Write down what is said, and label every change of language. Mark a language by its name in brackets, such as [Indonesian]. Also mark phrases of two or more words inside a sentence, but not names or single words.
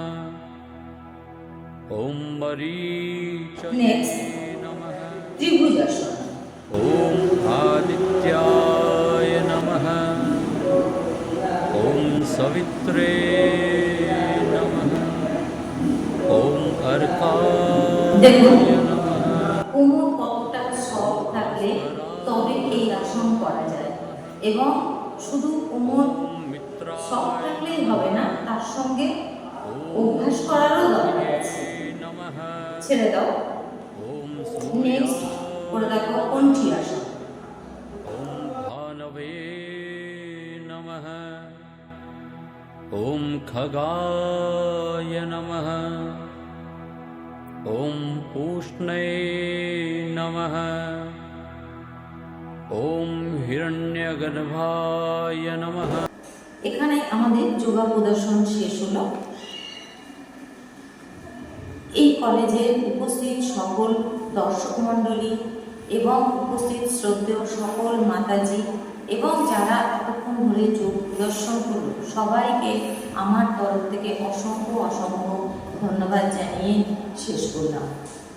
[Sanskrit] ॐ मरीचये [English] Next. [Sanskrit] नमः। [Bangla] ত্রিভুজাসন। [Sanskrit] ॐ आदित्याय नमः। ॐ सवित्रे नमः। ॐ अर्काय [Bangla] দেখুন [Sanskrit] नमः। [Bangla] কোমর কতটা সফট থাকলে তবে এই আসন করা যায়, এবং শুধু কোমর [Sanskrit] ॐ मित्राय [Bangla] সফট থাকলেই হবে না, তার সঙ্গে অভ্যাস করারও দরকার আছে। [Sanskrit] नमः। [Bangla] ছেড়ে দাও। [Sanskrit] ॐ [English] নেক্সট [Sanskrit] सूर्याय [Bangla] করে দেখো কণ্ঠী আসন। [Sanskrit] ॐ भानवे नमः। ॐ खगाय नमः। ॐ पूष्णे नमः। ॐ हिरण्यगर्भाय नमः। [Bangla] এখানে আমাদের যোগা প্রদর্শন শেষ হলো। এই কলেজের উপস্থিত সকল দর্শক মণ্ডলী এবং উপস্থিত শ্রদ্ধেয় সকল মাতাজি এবং যারা এতক্ষণ ধরে যোগ প্রদর্শন করল, সবাইকে আমার তরফ থেকে অসংখ্য অসংখ্য ধন্যবাদ জানিয়ে শেষ করলাম।